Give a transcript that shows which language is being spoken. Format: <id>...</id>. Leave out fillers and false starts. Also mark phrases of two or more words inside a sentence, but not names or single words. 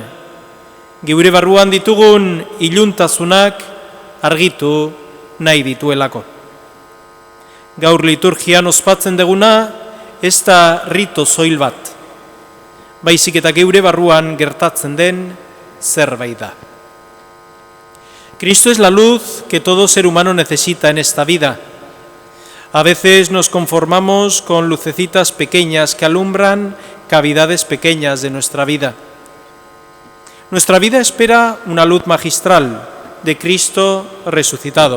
<eu>Geure barruan ditugun iluntasunak argitu nahi dituelako. Gaur liturgian ospatzen deguna ez da rito soil bat, baizik eta geure barruan gertatzen den zerbait da.</eu> <es>Cristo es la luz que todo ser humano necesita en esta vida. A veces nos conformamos con lucecitas pequeñas que alumbran cavidades pequeñas de nuestra vida. Nuestra vida espera una luz magistral, de Cristo resucitado.</es>